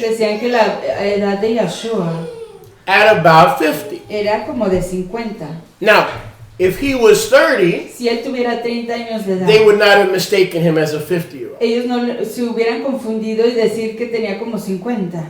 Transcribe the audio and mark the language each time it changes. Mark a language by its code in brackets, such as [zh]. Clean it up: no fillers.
[es] decían que la edad de Yeshua [en] at about 50. [es] era como de 50. [en] Now, if he was 30, [es] Si él tuviera 30 años de edad, [en] they would not have mistaken him as a 50-year-old. [es] ellos no se hubieran confundido y decir que tenía como 50.